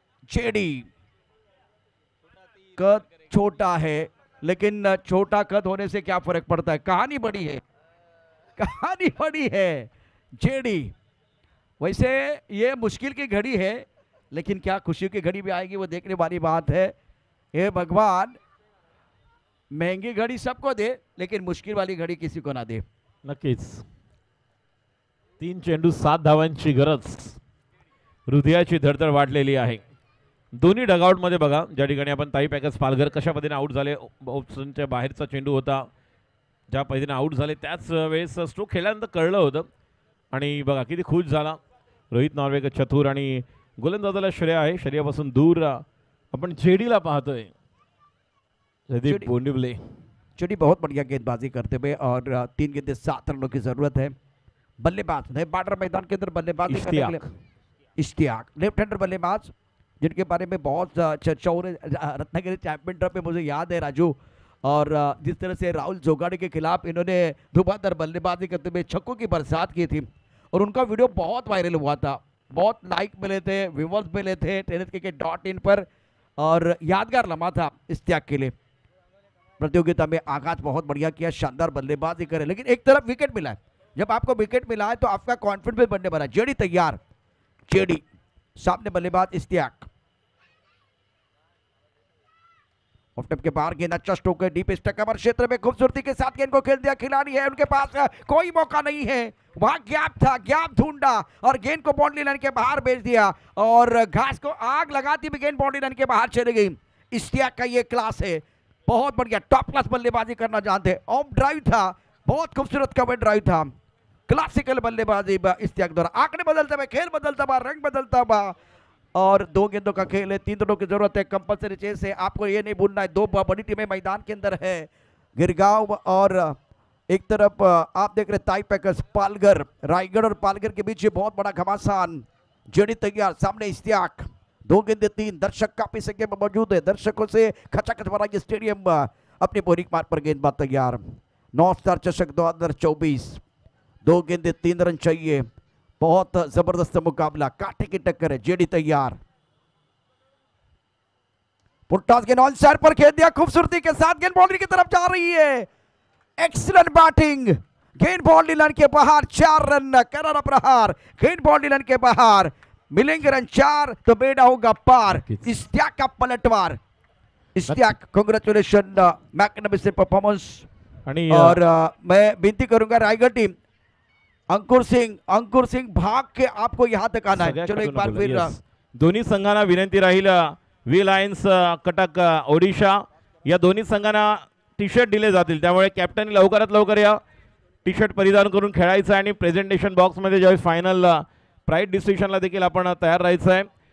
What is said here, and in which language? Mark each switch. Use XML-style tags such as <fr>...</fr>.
<hi>JD कद छोटा है, लेकिन छोटा कद होने से क्या फर्क पड़ता है, कहानी बड़ी है, कहानी बड़ी है. जेडी वैसे ये मुश्किल की घड़ी है, लेकिन क्या खुशी की घड़ी भी आएगी वो देखने वाली बात है. हे भगवान, महंगी घड़ी सबको दे, लेकिन मुश्किल वाली घड़ी किसी को ना दे.</hi> <mr>नक्कीच 3 चेंडू 7 धावांची गरज. हृदयाची धडधड वाढलेली आहे दोन्ही डगआउटमध्ये. बघा ज्या ठिकाणी आपण ताई पॅकर्स पालघर कशा पद्धतीने आऊट झाले, ऑप्शनच्या बाहेरचा चेंडू होता, ज्या पद्धतीने आऊट झाले त्याच वेळेस स्ट्रोक खेळल्यानंतर कळलं होतं. आणि बघा किती खुश झाला रोहित नॉर्वेकर, चतुर, आणि गोलंदाजाला श्रेय आहे. श्रेयापासून दूर आपण जेडीला पाहतोय. जयदीप बोंडिवले.</mr> <hi>जेडी बहुत बढ़िया गेंदबाजी करते हुए, और 3 गेंदें 7 रनों की जरूरत है. बल्लेबाज नए बॉर्डर मैदान के अंदर बल्लेबाजी करने के लिए इश्तियाक, लेफ्ट हैंडर बल्लेबाज, जिनके बारे में बहुत चर्चा हो रही. रत्नागिरी चैंपियन ट्रॉफी में मुझे याद है राजू, और जिस तरह से राहुल जोगाड़ी के खिलाफ इन्होंने धुआंधार बल्लेबाजी करते हुए छक्कों की बरसात की थी, और उनका वीडियो बहुत वायरल हुआ था, बहुत लाइक मिले थे, व्यूवर्स मिले थे tenniscricket.in पर, और यादगार लम्हा था इश्तियाक के लिए. प्रतियोगिता में आगाज बहुत बढ़िया किया, शानदार बल्लेबाजी करे, लेकिन एक तरफ विकेट मिला है. जब आपको विकेट मिला है तो आपका कॉन्फिडेंस भी बनने वाला. जेडी तैयार, जेडी सामने बल्लेबाज इश्तियाक. ऑफ टाइम के बाहर गेंद अच्छा स्ट्रोक है, डीप स्टक कवर क्षेत्र में खूबसूरती के साथ गेंद को खेल दिया. खिलाड़ी है, उनके पास कोई मौका नहीं है, वहां गैप था, गैप ढूंढा और गेंद को बाउंड्री लाइन के बाहर भेज दिया, और घास को आग लगाती भी गेंद बाउंड्री लाइन के बाहर चली गई. इश्तियाक का ये क्लास है, बहुत बढ़िया टॉप क्लास बल्लेबाजी करना जानते. ऑफ ड्राइव था, बहुत खूबसूरत कवर ड्राइव था, क्लासिकल बल्लेबाजी इश्तियाक द्वारा. आंकड़े बदलता हुआ, खेल बदलता हुआ, रंग बदलता हुआ, और 2 गेंदों का खेल है, 3 रनों की जरूरत है. कंपल्सरी चेस है, आपको ये नहीं भूलना है. 2 बड़ी टीमें मैदान के अंदर है, गिरगांव और एक तरफ आप देख रहे ताई पैकर्स पालघर. रायगढ़ और पालघर के बीच ये बहुत बड़ा घमासान. जेडी तैयार, सामने इश्तियाक. 2 गेंदें 3, दर्शक काफी संख्या में मौजूद है. दर्शकों से खचाखच भरा ये स्टेडियम. अपने बोरिंग मार्ग पर गेंदबाज तैयार. 9 स्टार चषक 2024, 2 गेंदें 3 रन चाहिए. बहुत जबरदस्त मुकाबला, कांटे की टक्कर है. जेडी तैयार, पुट्टास गेंद ऑन साइड पर खेल दिया, खूबसूरती के साथ गेंद बाउंड्री की तरफ जा रही है. एक्सीलेंट बैटिंग, गेंद बाउंड्री लाइन के बाहर. 4 रन करारा प्रहार, गेंद बाउंड्री लाइन के बाहर. मिलेंगे रन 4 तो बेड़ा होगा पार. इश्तियाक का पलटवार. Ishtiyaq,</hi> <en>Congratulation, magnificent performance.</en> <hi>और मैं विनती करूंगा रायगढ़ टीम, अंकुर सिंह भाग के आपको यहां तक आना है. चलो एक बार फिर</hi> <mr>दोन्ही संघांना विनंती राहील. वी लायन्स कटक ओडिशा या दोन्ही संघांना टी शर्ट दिले जातील, त्यामुळे कॅप्टन लवकरात लवकर या टी शर्ट परिधान करून खेळायचं आहे. आणि प्रेझेंटेशन बॉक्समध्ये ज्यावेळेस फायनल प्राइज डिस्ट्रीब्युशनला देखील आपण तयार राहायचं आहे.</mr>